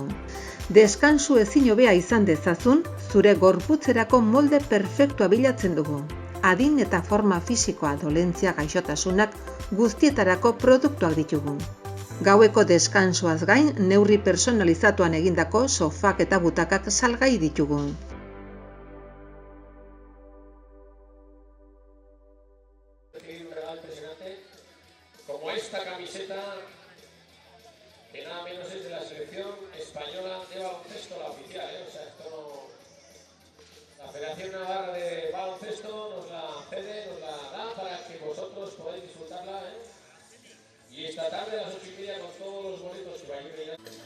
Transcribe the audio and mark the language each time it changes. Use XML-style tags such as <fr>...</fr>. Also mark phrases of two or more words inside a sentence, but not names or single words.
<eu>Deskansu ezin hobea izan dezazun, zure gorputzerako molde perfektua bilatzen dugu. Adin eta forma fisikoa, dolentzia, gaixotasunak guztietarako produktuak ditugu. Gaueko deskansuaz gain, neurri personalizatuan egindako sofak eta butakak salgai ditugu.</eu> <es>Un regalo impresionante, como esta camiseta, que nada menos es de la selección española de baloncesto, la oficial, o sea, esto no... La Federación Navarra de Baloncesto nos la cede, nos la da para que vosotros podáis disfrutarla, Y esta tarde a las 8:30 con todos los boletos que vayan llegando.</es>